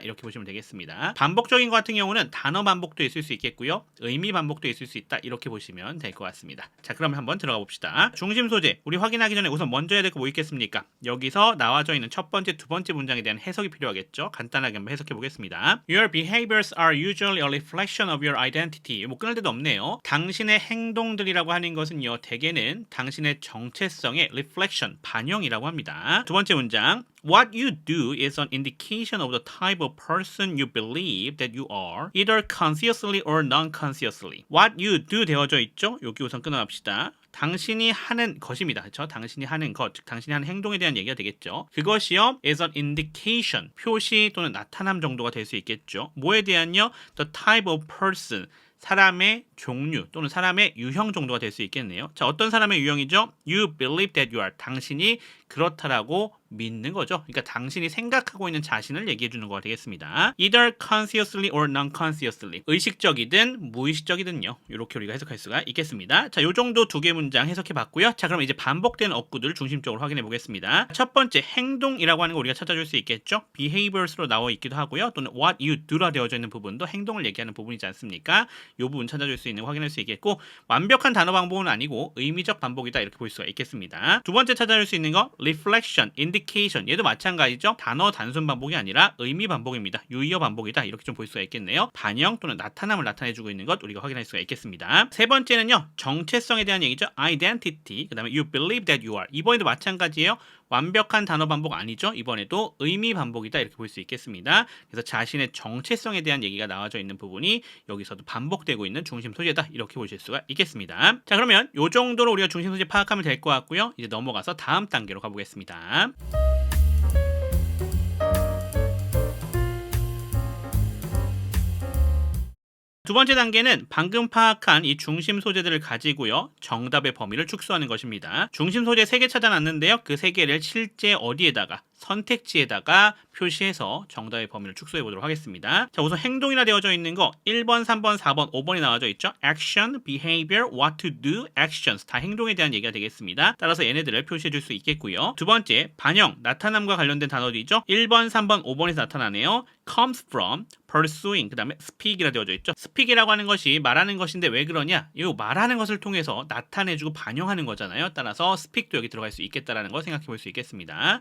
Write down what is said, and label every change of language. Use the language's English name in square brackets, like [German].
[Korean] 이렇게 보시면 되겠습니다. 반복적인 것 같은 경우는 단어 반복도 있을 수 있겠고요. 의미 반복도 있을 수 있다. 이렇게 보시면 될 것 같습니다. 자, 그러면 한번 들어가 봅시다. 중심 소재, 우리 확인하기 전에 우선 먼저 해야 될 거 뭐 있겠습니까? 여기서 나와져 있는 첫 번째, 두 번째 문장에 대한 해석이 필요하겠죠. 간단하게 한번 해석해 보겠습니다. [English] Your behaviors are usually a reflection of your identity. [Korean] 뭐 끊을 데도 없네요. 당신의 행동들이라고 하는 것은요, 대개는 당신의 정체성의 reflection, 반영이라고 합니다. 두 번째 문장. [English] What you do is an indication of the type of person you believe that you are, either consciously or non-consciously. What you do [Korean] 되어져 있죠? 여기 우선 끊어갑시다. 당신이 하는 것입니다. 그렇죠? 당신이 하는 것, 즉 당신이 하는 행동에 대한 얘기가 되겠죠. 그것이요, [English] is an indication, [Korean] 표시 또는 나타남 정도가 될 수 있겠죠. 뭐에 대한요? [English] The type of person, [Korean] 사람의 종류 또는 사람의 유형 정도가 될 수 있겠네요. 자, 어떤 사람의 유형이죠? [English] You believe that you are, [Korean] 당신이 그렇다라고 믿는 거죠. 그러니까 당신이 생각하고 있는 자신을 얘기해 주는 거가 되겠습니다. [English] Either consciously or non-consciously. [Korean] 의식적이든 무의식적이든요. 이렇게 우리가 해석할 수가 있겠습니다. 자, 요 정도 두 개 문장 해석해 봤고요. 자, 그럼 이제 반복되는 어구들 중심적으로 확인해 보겠습니다. 첫 번째, 행동이라고 하는 거 우리가 찾아줄 수 있겠죠. behaviors로 나와 있기도 하고요. 또는 [English] what you do [Korean] 라 되어져 있는 부분도 행동을 얘기하는 부분이지 않습니까? 요 부분 찾아줄 수 있는 거 확인할 수 있겠고, 완벽한 단어 반복은 아니고 의미적 반복이다 이렇게 볼 수가 있겠습니다. 두 번째 찾아줄 수 있는 거 reflection, indication. 얘도 마찬가지죠. 단어 단순 반복이 아니라 의미 반복입니다. 유의어 반복이다 이렇게 좀 볼 수가 있겠네요. 반영 또는 나타남을 나타내주고 있는 것 우리가 확인할 수가 있겠습니다. 세 번째는요, 정체성에 대한 얘기죠. [English] identity. [Korean] 그 다음에 [English] you believe that you are. [Korean] 이번에도 마찬가지예요. 완벽한 단어 반복 아니죠. 이번에도 의미 반복이다 이렇게 볼 수 있겠습니다. 그래서 자신의 정체성에 대한 얘기가 나와져 있는 부분이 여기서도 반복되고 있는 중심 소재다 이렇게 보실 수가 있겠습니다. 자, 그러면 이 정도로 우리가 중심 소재 파악하면 될 것 같고요. 이제 넘어가서 다음 단계로 가보겠습니다. 두 번째 단계는 방금 파악한 이 중심 소재들을 가지고요, 정답의 범위를 축소하는 것입니다. 중심 소재 3개 찾아놨는데요. 그 3개를 실제 어디에다가, 선택지에다가 표시해서 정답의 범위를 축소해 보도록 하겠습니다. 자, 우선 행동이라 되어져 있는 거 1번, 3번, 4번, 5번이 나와져 있죠. [English] action, behavior, what to do, actions. [Korean] 다 행동에 대한 얘기가 되겠습니다. 따라서 얘네들을 표시해 줄 수 있겠고요. 두 번째, 반영, 나타남과 관련된 단어들이죠. 1번, 3번, 5번에서 나타나네요. [English] comes from, [Korean] pursuing, 그 다음에 speak이라 되어져 있죠. speak이라고 하는 것이 말하는 것인데 왜 그러냐? 이 말하는 것을 통해서 나타내주고 반영하는 거잖아요. 따라서 speak도 여기 들어갈 수 있겠다라는 거 생각해 볼 수 있겠습니다.